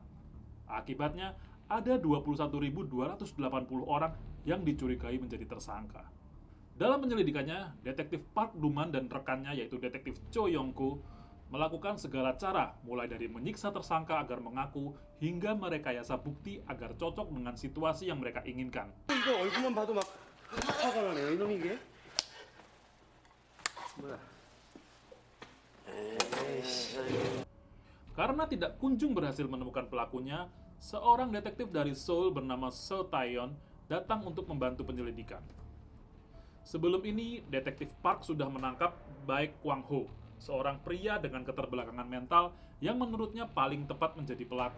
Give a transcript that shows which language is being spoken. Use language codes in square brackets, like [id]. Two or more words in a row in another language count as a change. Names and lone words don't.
[id] Akibatnya, ada 21.280 orang yang dicurigai menjadi tersangka. Dalam penyelidikannya, detektif Park Do-man dan rekannya yaitu detektif Cho Yong-ko melakukan segala cara, mulai dari menyiksa tersangka agar mengaku hingga merekayasa bukti agar cocok dengan situasi yang mereka inginkan. [ko] 이거 얼굴만 봐도 막 화가 나네요. 이놈이 이게? 뭐야? [id] Karena tidak kunjung berhasil menemukan pelakunya, seorang detektif dari Seoul bernama Seo Taeyeon datang untuk membantu penyelidikan. Sebelum ini, detektif Park sudah menangkap Baek Kwang-ho, seorang pria dengan keterbelakangan mental yang menurutnya paling tepat menjadi pelaku.